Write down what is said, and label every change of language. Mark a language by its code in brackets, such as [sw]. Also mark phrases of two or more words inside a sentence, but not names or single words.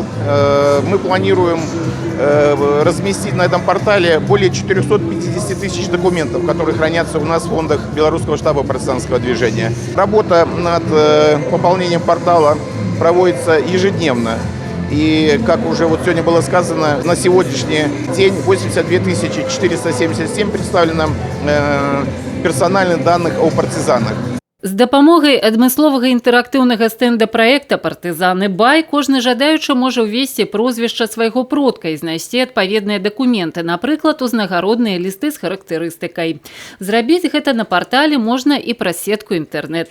[ru] Мы планируем разместить на этом портале более 450 тысяч документов, которые хранятся у нас в фондах Белорусского штаба партизанского движения. Работа над пополнением портала проводится ежедневно. И, как уже вот сегодня было сказано, на сегодняшний день 82 477 представлено персональных данных о партизанах. [be] З дапамогай адмысловага інтэрактыўнага стэнда праекта «Партызаны Бай» кожны жадаючы можа ўвесці прозвішча свайго продка і знайсці адпаведныя дакументы, напрыклад, узнагародныя лісты з характарыстыкай. Зрабіць гэта на партале можна і праз сетку інтэрнэт.